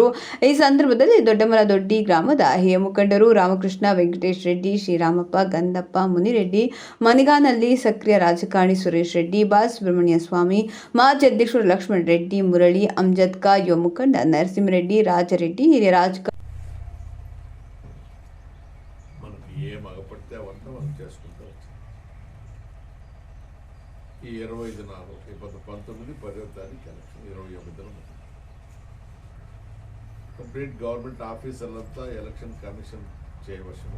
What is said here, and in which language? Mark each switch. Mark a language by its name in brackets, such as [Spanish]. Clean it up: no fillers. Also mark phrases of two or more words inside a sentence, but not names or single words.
[Kannada] ಈ ಸಂದರ್ಭದಲ್ಲಿ ದೊಡ್ಡಮಲದೊಡ್ಡಿ ಗ್ರಾಮದ ಹಿರಿಯ ಮುಖಂಡರು ರಾಮಕೃಷ್ಣ, ವೆಂಕಟೇಶ್ ರೆಡ್ಡಿ, ಶ್ರೀರಾಮಪ್ಪ, ಗಂಧಪ್ಪ, ಮುನಿರೆಡ್ಡಿ, ಮನಿಗಾನಲ್ಲಿ ಸಕ್ರಿಯ ರಾಜಕಾರಣಿ ಸುರೇಶ್ ರೆಡ್ಡಿ, ಬಾಲಸುಬ್ರಹ್ಮಣ್ಯ ಸ್ವಾಮಿ, ಮಾಜಿ ಅಧ್ಯಕ್ಷರು ಲಕ್ಷ್ಮಣ್ ರೆಡ್ಡಿ, ಮುರಳಿ, ಅಮ್ಜದ್ ಖಾ, ಯುವ ಮುಖಂಡ ನರಸಿಂಹರೆಡ್ಡಿ, ರಾಜರೆಡ್ಡಿ, ಹಿರಿಯ రాజకారణి [Telugu] ఏం అగపడితే అవంతా మనం చేసుకుంటూ వచ్చాం. ఈ 25 ఇప్పుడు 19, 10వ తారీఖు ఎలక్షన్, 28 [English] complete government [Telugu] ఆఫీసర్లంతా [English] election commission [Telugu] చేయవలసిన.